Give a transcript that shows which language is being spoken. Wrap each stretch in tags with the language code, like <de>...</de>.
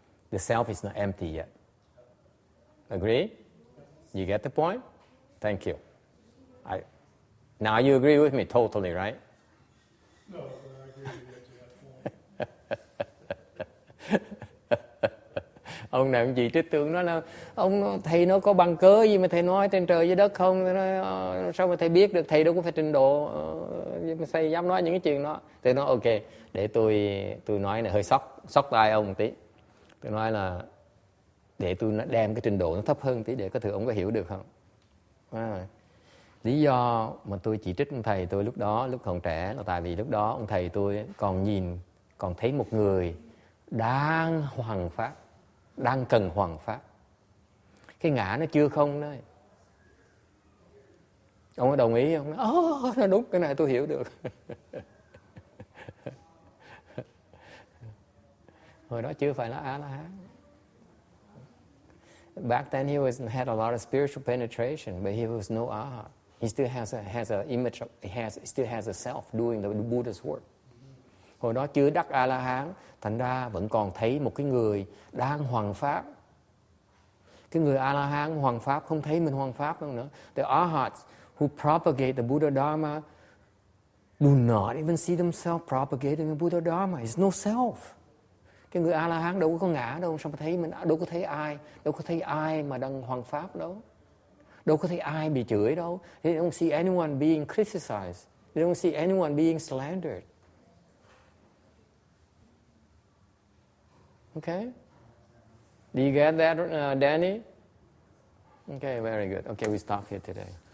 <en>The self is not empty yet. Agree? You get the point? Thank you. Now you agree with me totally, right? No, but I agree with you to that point.</en> <vi>Ông nào ông chị trích tưởng nó là ông thầy nó có bằng cớ gì mà thầy nói trên trời dưới đất không? Thầy nói, sao mà thầy biết được? Thầy đâu có phải trình độ thầy dám nói những cái chuyện đó. Thầy nói ok, để tôi nói này hơi sốc tai ông một tí. Tôi nói là để tôi đem cái trình độ nó thấp hơn một tí để có thử ông có hiểu được không? Lý do mà tôi chỉ trích ông thầy tôi lúc còn trẻ là tại vì lúc đó ông thầy tôi còn thấy một người đang hoằng pháp, đang cần hoằng pháp. Cái ngã nó chưa không đấy. Ông có đồng ý không? Nó đúng, cái này tôi hiểu được. Hồi đó chưa phải là A-la-hán.</vi> <en>Back then he had a lot of spiritual penetration, but he was no arhat. He still has a image. Still has a self doing the Buddha's work.</en> <vi>Hồi đó chưa đắc A-la-hán, thành ra vẫn còn thấy một cái người đang hoằng pháp. Cái người A-la-hán hoằng pháp không thấy mình hoằng pháp đâu nữa.</vi> <en>The arhats who propagate the Buddha Dharma do not even see themselves propagating the Buddha Dharma. It's no self.</en> <vi>Cái người A-la-hán đâu có ngã đâu, sao mà thấy mình, đâu có thấy ai mà đang hoằng pháp đâu. Đâu có thấy ai bị chửi đâu.</vi> <en>They don't see anyone being criticized. They don't see anyone being slandered. Okay? Do you get that, Danny? Okay, very good. Okay, we stop here today.</en>